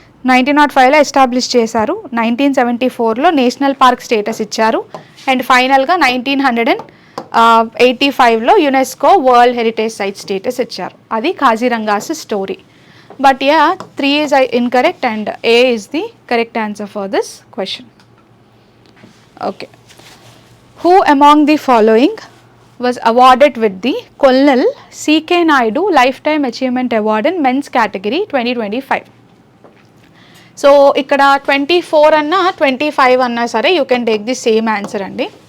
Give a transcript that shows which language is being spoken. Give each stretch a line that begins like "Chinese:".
Telugu: 1905లో establish చేశారు. 1974లో national park status ఇచ్చారు. And ఫైనల్గా 1985లో UNESCO world heritage site status ఇచ్చారు.
English: అది Kaziranga's story. But ya 3 is incorrect and A is the correct answer for this question. Okay. Who among the following was awarded with the Colonel C.K. Naidu Lifetime Achievement Award in Men's Category 2025? So
Telugu: ఇక్కడ 24 అన్నా 25 అన్నా సరే
English: You can take the same answer అండి.